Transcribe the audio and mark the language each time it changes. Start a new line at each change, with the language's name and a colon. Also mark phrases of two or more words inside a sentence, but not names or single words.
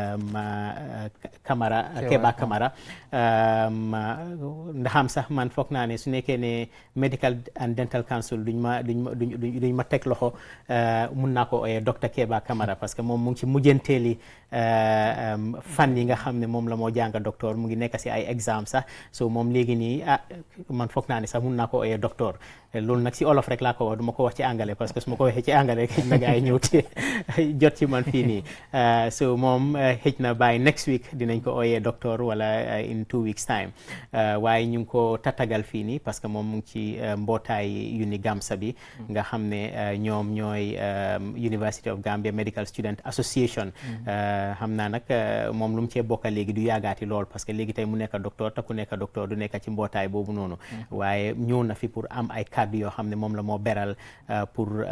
Wolof: Keba Camara ndaxam sax man foog naa ne su nekkee ne Medical and Dental Council duñ ma teg loxo mun naa ko ooyee docteur Keba Camara
French: parce que
Wolof: moom mu ngi ci mujjanteeli fan yi nga xam ne moom la moo jàng docteur mu ngi nekk si ay exam sax so moom léegi nii man foog naa ne sax mun naa ko ooyee docteur loolu nag si olof rek laa ko wax du ma ko wax ci anglais
French: parce que
Wolof: su ma ko waxee ci anglais xëj na gaa yi ñëw te jot ci man fii nii so moom xëj na
English: by next week
Wolof: dinañ ko ooyee docteur wala
English: in 2 weeks time
Wolof: waaye ñu ngi ko tatagal fii nii
French: parce que
Wolof: moom mu ngi ci mbootaay uni Gamsa bi nga xam ne ñoom ñooy University of Gambia Medical Student Association xam naa nag moom lu mu cee bokka léegi du yaagaati lool
French: parce que
Wolof: léegi tey mu nekk docteur te ku nekk docteur du nekk ci mbootaay boobu noonu waaye ñëw na fi pour am ay kàddu yoo xam ne moom la moo beral pour